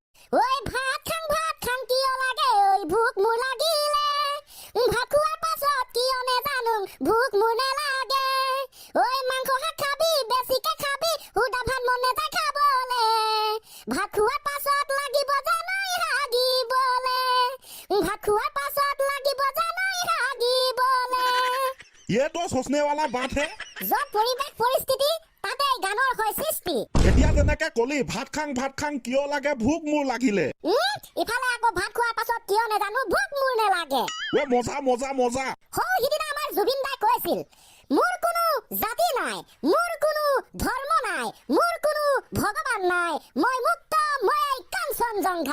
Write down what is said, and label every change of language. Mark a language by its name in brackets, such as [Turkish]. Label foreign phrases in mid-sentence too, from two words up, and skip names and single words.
[Assamese] ওই ভাত খাং কিয় লাগে ওই ভোক মোৰ লাগিলে ভাত খোৱাৰ পাছত কিয় নেজানো ভোক মোৰ নেলাগে ওই মাংস শাক খাবি বেছিকে খাবি সুদা ভাত মন নেযায় খাবলে ভাত খোৱাৰ পাছত লাগিব জানই হাগিবলে ভাত খোৱাৰ পাছত লাগিব জানই হাগিবলে [Hindi] ये तो सोचने वाला बात है [Assamese] য'ত পৰিৱেশ পৰিস্থিতি তাতে গানৰ হয় সৃষ্টি এতিয়া যেনেকে কলি ভাত খাং কিয় লাগে ভোক মোৰ লাগিলে ইফালে আকৌ ভাত খোৱাৰ পাছত কিয় নেজানো ভোক মোৰ নেলাগে [Hindi] वाह मज़ा [Assamese] সিদিনা আমাৰ জুবিন দাই কৈছিল মোৰ কোনো জাতি নাই মোৰ কোনো ধৰ্ম নাই মোৰ কোনো ভগৱান নাই মই মুক্ত মই কাঞ্চনজংঘা